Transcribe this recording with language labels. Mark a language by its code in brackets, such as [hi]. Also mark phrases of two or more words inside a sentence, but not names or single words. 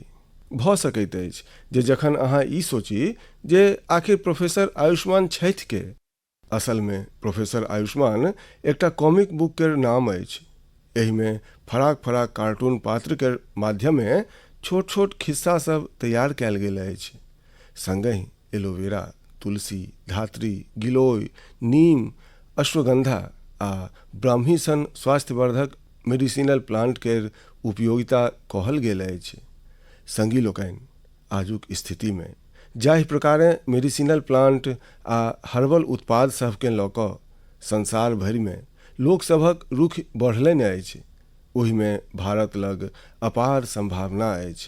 [mai] भऽ सकैत अछि जे जखन अहाँ ई सोची जे आखिर प्रोफेसर आयुष्मान छथि के, असल में प्रोफेसर आयुष्मान एकटा [en] comic book [mai] केर नाम अछि। एहि में फराक फराक कार्टून पात्र केर माध्यमे छोट छोट खिस्सा सब तैयार कैल गेल अछि। संगहि एलोवेरा, तुलसी, धात्री, गिलोय, नीम, अश्वगंधा आ ब्राह्मी सन स्वास्थ्यवर्धक [en] medicinal plant [mai] केर उपयोगिता कहल गेल अछि। संगी लोकनि, आजुक स्थिति में जाहि प्रकारे [en] medicinal plant [mai] आ हर्बल उत्पाद सबके लऽ कऽ संसार भरि में लोक सभक रुचि बढ़लनि अछि, ओहि में भारत लग अपार संभावना अछि।